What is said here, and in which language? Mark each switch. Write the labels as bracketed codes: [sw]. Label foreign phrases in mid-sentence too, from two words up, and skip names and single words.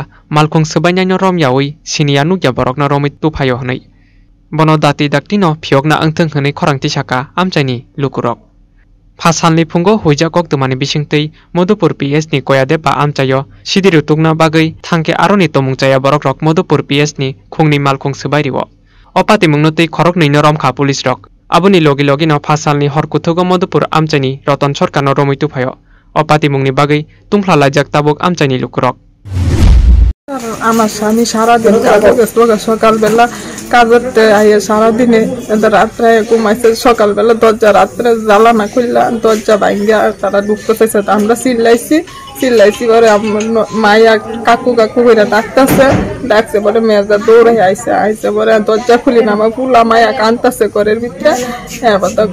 [trp] malkhung sabainai no rom yawi sinia nukya borokno romit tuphayo hnai Bono dati daktino phiokna angthung hwnai khorangti saka amchaini lukurok phasalni phungo hoija koktumani bisingtei Modupur PS ni koyade ba amchayo sidiru tukna bagai thangke aroni tomungchaya borokrok Modupur PS ni khungni malkhung sbairiwo opati mungnotei khorok neino romkha police rok abuni logi no phasalni horkuthugo Modupur amchaini Roton Sarkar no romitu phayo opati mungni bagai tumphla lajak tabuk amchaini lukurok [bn] আমার স্বামী সারাদিন কাজে গেছে সকালবেলা কাজে আইয়ে সারাদিনে রাত্রে ঘুমাইছে সকালবেলা দরজা রাত্রে জ্বালানা খুললা দরজা ভাঙ্গা তারা ঢুকতে চাইছে আমরা চিল্লাইছি পরে মাইয়া কাকু করে ডাকছে পরে মেয়েরা দৌড়ে আইসে পরে দরজা খুলি না আমার পুলা মাইয়া কানতেছে ঘরের ভিতরে এবার তো